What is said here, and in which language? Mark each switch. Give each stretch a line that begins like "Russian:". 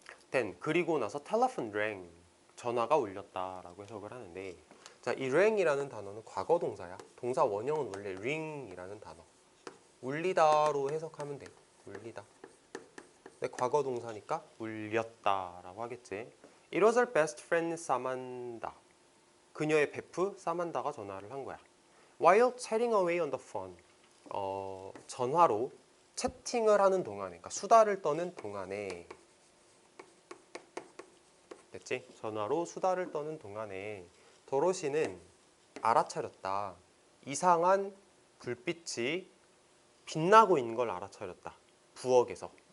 Korean: then 그리고 나서
English: telephone rang,
Korean: 전화가 울렸다라고 해석을 하는데, 자, 이 ring이라는 단어는 과거동사야. 동사 원형은 원래 ring이라는 단어. 울리다로 해석하면 돼. 울리다. 근데 과거동사니까 울렸다라고 하겠지.
English: It was her best friend Samantha.
Korean: 그녀의 베프 사만다가 전화를 한 거야.
English: While chatting away on the phone.
Korean: 전화로 채팅을 하는 동안에, 그러니까 수다를 떠는 동안에, 됐지? 전화로 수다를 떠는 동안에 도로시는 알아차렸다. 이상한 불빛이 빛나고 있는 걸 알아차렸다. 부엌에서.